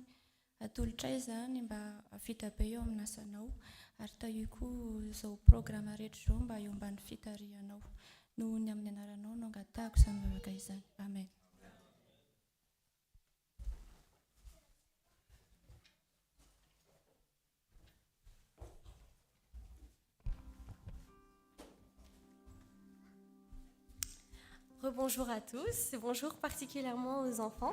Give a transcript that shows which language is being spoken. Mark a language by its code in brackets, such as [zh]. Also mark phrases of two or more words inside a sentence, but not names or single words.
[mg] Atolotra izany mba afita be eo amin'ny asanao, ary taio koa izao programa rehetra izao mba eo ambany fitarianao. Noho ny amin'ny anaranao no angatahako izany vavaka izany. Amen. [fr] Rebonjour à tous, bonjour particulièrement aux enfants.